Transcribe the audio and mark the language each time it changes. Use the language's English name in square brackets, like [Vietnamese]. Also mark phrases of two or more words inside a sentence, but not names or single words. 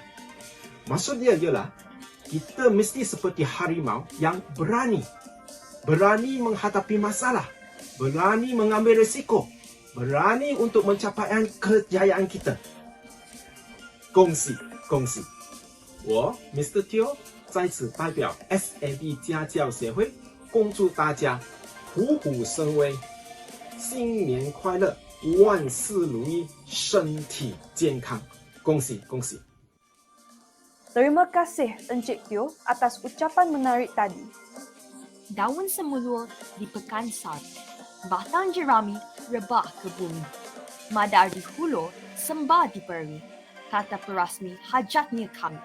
[Malay] Maksud dia ialah kita mesti seperti harimau yang berani menghadapi masalah, berani mengambil risiko, berani untuk mencapai kejayaan kita. Kongsi kongsi. [Chinese] 我 Mr. Teo 在此代表 SAB 家教协会恭祝大家虎虎生威，新年快乐，万事如意，身体健康，恭喜恭喜！ [Malay] Terima kasih Encik Teo atas ucapan menarik tadi. Daun semulur dipekan sari, batang jerami rebah ke bumi. Madari hulur sembah diberi, kata perasmi hajatnya kami.